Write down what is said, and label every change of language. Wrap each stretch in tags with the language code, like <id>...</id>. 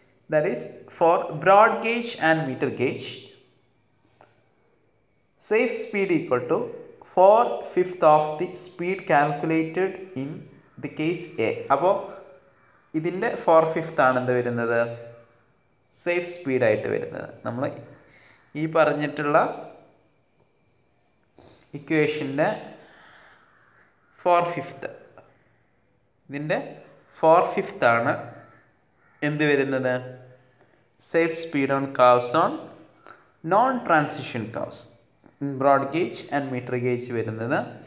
<en>That is for broad gauge and metre gauge. safe speed equal to 4/5 of the speed calculated in the case A.</en> <ml>അപ്പോൾ ഇതിൻ്റെ 4/5 ആണ് എന്ത് വരുന്നത്, safe സ്പീഡായിട്ട് വരുന്നത്. നമ്മൾ ഈ പറഞ്ഞിട്ടുള്ള ഇക്വേഷൻ്റെ 4/5, ഇതിൻ്റെ 4/5 ആണ് എന്ത് വരുന്നത്,</ml> <en>safe speed on curves on non transition curves in broad gauge and metre gauge</en> <ml>വരുന്നത്.</ml>